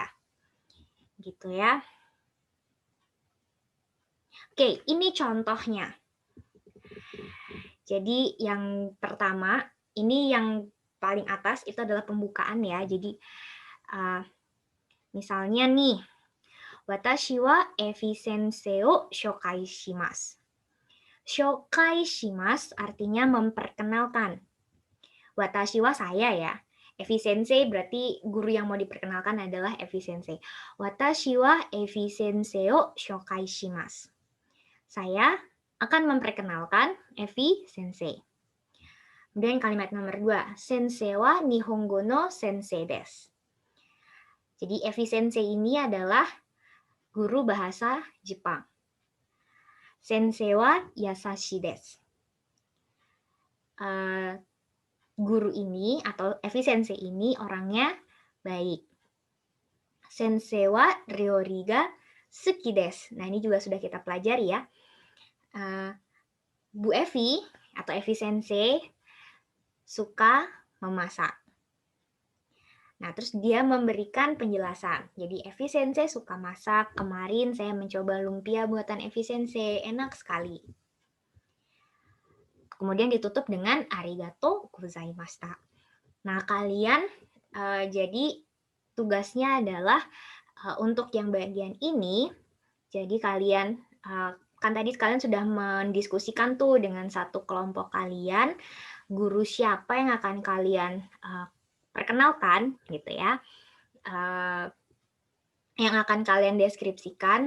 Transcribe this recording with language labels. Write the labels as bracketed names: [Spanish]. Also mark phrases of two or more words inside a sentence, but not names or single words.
[Indonesian] Gitu ya. Oke, ini contohnya. Jadi yang pertama, ini yang paling atas itu adalah pembukaan ya. Jadi misalnya nih, [Japanese] 私はEvi先生を紹介します. 紹介します [Indonesian] artinya memperkenalkan. [Japanese] 私は [Indonesian] saya ya. Evi sensei berarti guru yang mau diperkenalkan adalah Evi sensei. [Japanese] 私はEvi先生を紹介します. [Indonesian] Saya akan memperkenalkan Evi sensei. Kemudian kalimat nomor 2, [Japanese] 先生は日本語の先生です. [Indonesian] Jadi Evi sensei ini adalah guru bahasa Jepang. [Japanese] 先生は優しいです. [Indonesian] Guru ini atau Evi sensei ini orangnya baik. [Japanese] 先生は料理が好きです. [Indonesian] Nah, ini juga sudah kita pelajari ya. Bu Evi atau Evi sensei suka memasak. Nah, terus dia memberikan penjelasan. Jadi, Evi sensei suka masak. Kemarin saya mencoba lumpia buatan Evi sensei. Enak sekali. Kemudian ditutup dengan [Japanese] ありがとうございました. [Indonesian] Nah, kalian jadi tugasnya adalah untuk yang bagian ini, jadi kalian kan tadi kalian sudah mendiskusikan tuh dengan satu kelompok kalian, guru siapa yang akan kalian perkenalkan gitu ya, yang akan kalian deskripsikan.